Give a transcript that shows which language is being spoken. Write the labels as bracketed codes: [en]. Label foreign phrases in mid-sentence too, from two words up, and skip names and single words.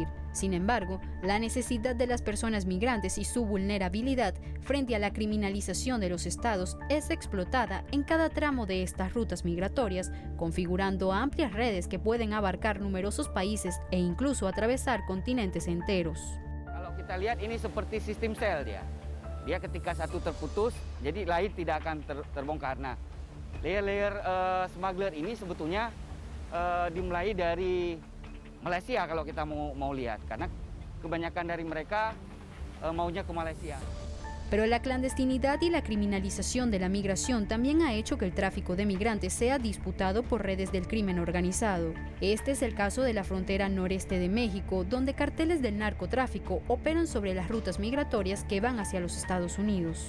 [es] Sin embargo, la necesidad de las personas migrantes y su vulnerabilidad frente a la criminalización de los estados es explotada en cada tramo de estas rutas migratorias, configurando amplias redes que pueden abarcar numerosos países e incluso atravesar continentes enteros. [id] Kalau kita lihat ini seperti sistem sel dia. Dia ketika satu terputus, jadi lain tidak akan terbongkar. Nah, [en] layer-layer smuggler [id] ini sebetulnya dimulai dari Malaysia kalau kita mau lihat, karena kebanyakan dari mereka maunya ke Malaysia. [es] Pero la clandestinidad y la criminalización de la migración también ha hecho que el tráfico de migrantes sea disputado por redes del crimen organizado. Este es el caso de la frontera noreste de México, donde carteles del narcotráfico operan sobre las rutas migratorias que van hacia los Estados Unidos.